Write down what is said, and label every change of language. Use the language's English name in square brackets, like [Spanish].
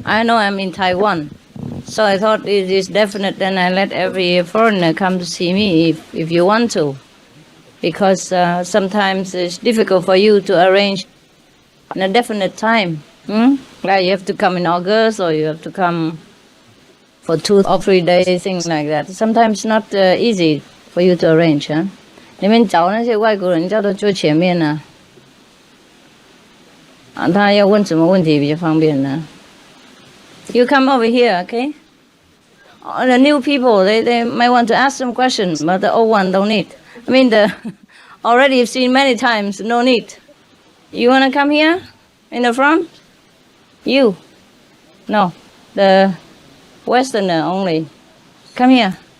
[English] I know I'm in Taiwan. So I thought it is definite, then I let every foreigner come to see me if you want to. Because sometimes it's difficult for you to arrange in a definite time. Like you have to come in August or you have to come for 2 or 3 days, things like that. Sometimes not easy for you to arrange. [Chinese] 你们找那些外国人叫他坐前面呢，他要问什么问题比较方便呢？ [English] You come over here, okay? The new people, they might want to ask some questions, but the old one don't need. I mean, already you've seen many times, no need. You want to come here in the front? You? No, the Westerner only. Come here.